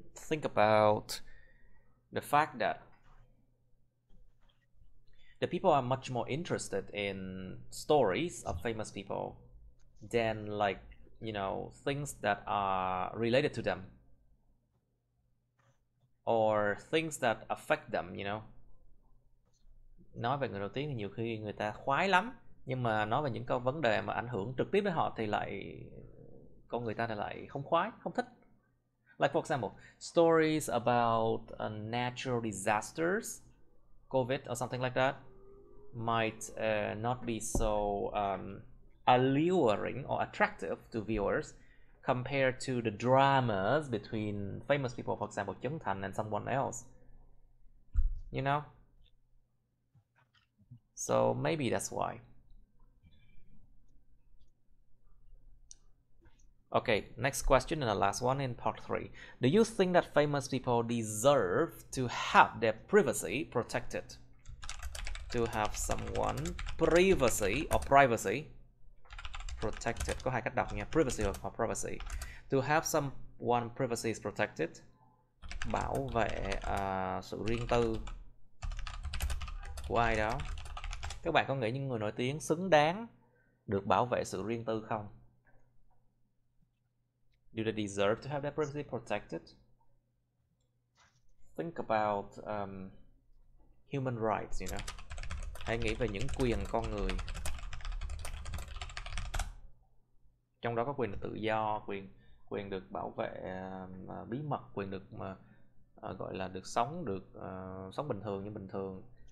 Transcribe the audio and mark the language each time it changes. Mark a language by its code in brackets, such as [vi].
[en] Think about the fact that the people are much more interested in stories of famous people than, like, you know, things that are related to them or things that affect them, you know. [vi] Nói về người nổi tiếng thì nhiều khi người ta khoái lắm, nhưng mà nói về những câu vấn đề mà ảnh hưởng trực tiếp đến họ thì lại con người ta lại không khoái, không thích. [en] Like for example, stories about natural disasters, COVID or something like that might not be so alluring or attractive to viewers compared to the dramas between famous people, for example, Trấn Thành and someone else. You know? So maybe that's why. Okay, next question and the last one in part 3. Do you think that famous people deserve to have their privacy protected? To have someone privacy protected. [vi] Có hai cách đọc nha, privacy hoặc privacy. [en] To have someone privacy is protected. [vi] Bảo vệ sự riêng tư của ai đó. Các bạn có nghĩ những người nổi tiếng xứng đáng được bảo vệ sự riêng tư không? [en] Do they deserve to have their privacy protected? Think about human rights, you know. [vi] Hãy nghĩ về những quyền con người. Trong đó có quyền được tự do, quyền được bảo vệ bí mật, quyền được gọi là được sống bình thường như bình thường.